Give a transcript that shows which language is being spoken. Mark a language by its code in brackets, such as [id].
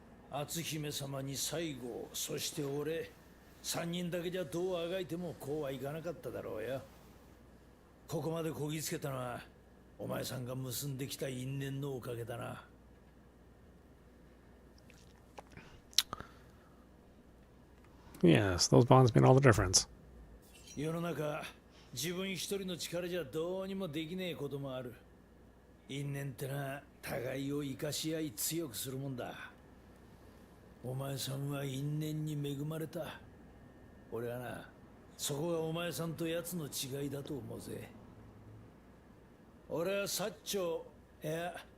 [ja] 篤姫様に西郷、そして俺、3人だけじゃどうあがいてもこうはいかなかっただろうよ。ここまでこぎつけたのはお前さんが結んできた因縁のおかげだな。 [en] Yes, those bonds made all the difference. [ja] 世の中、自分一人の力じゃどうにもできねえこともある。因縁ってな、互いを生かし合い強くするもんだ。お前さんは因縁に恵まれた。俺はな、そこがお前さんと奴の違いだと思うぜ。俺は薩長、いや、